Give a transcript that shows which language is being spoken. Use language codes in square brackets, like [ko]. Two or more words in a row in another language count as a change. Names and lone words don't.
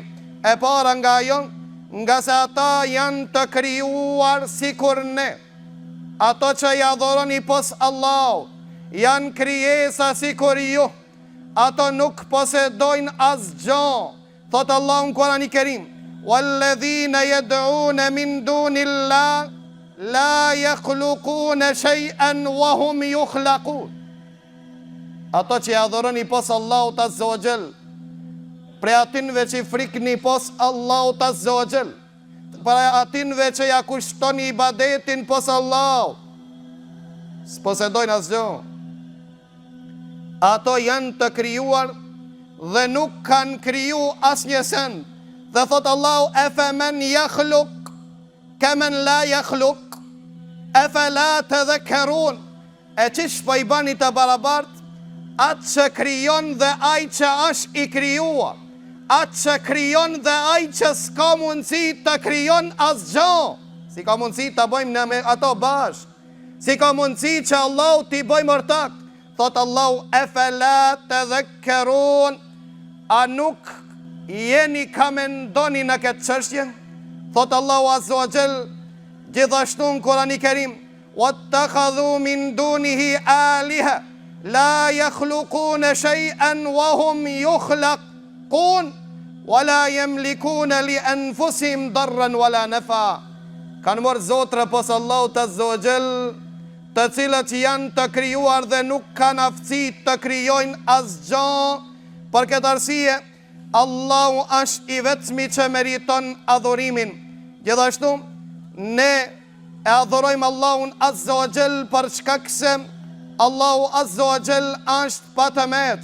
[sq] E para nga ajo, nga se ata janë të krijuar si kur ne. Ato që i adhuroni pos Allahu, janë krijesa si kur ju. Ato nuk posedojnë asgjë. Thot Allahu në Kur'anin e Kerim: [ar] "والذين يدعون من دون الله لا يخلقون شيئا وهم يخلقون." [sq] Ato që i adhuroni pos Allahut [ar] عز وجل, [sq] pre atinve që i frikni pos Allahut [ar] عز وجل, [sq] pre atinve që ja kushtoni ibadetin pos Allahut, s'posedojnë asgjë. Ato janë të krijuar dhe nuk kanë kriju asnjë send. Dhe thot Allahu: [ar] "أفمن يخلق كمن لا يخلق أفلا تذكرون." [sq] E qish po i bani të barabart atë që krijon dhe ai që është i krijuar, atë që krijon dhe ai që s'ka mundësi të krijon asgjë. Si ka mundësi të bëjmë në me ato bashkë? Si ka mundësi që Allahu t'i bëjmë ortak? Thot Allahu: [ar] "أفلا تذكرون." [sq] A nuk jeni ka mendoni në këtë çështje? Thot Allahu [ar] عز وجل [sq] gjithashtu në Kur'anin e Kerim: [ar] "واتخذوا من دونه آلهة لا يخلقون شيئا وهم يخلقون ولا يملكون لأنفسهم ضرا ولا نفعا." [sq] Kanë marrë zotra pos Allahut [ar] عز وجل, [sq] të cilët janë të krijuar dhe nuk kanë aftësi të krijojnë asgjë. Për këtë arsye, Allahu është i vetëmi që meriton adhurimin. Gjithashtu, ne e adhurojmë Allahun [ar] عز وجل [sq] për shkak se Allahu [ar] عز وجل [sq] është pa tëmet.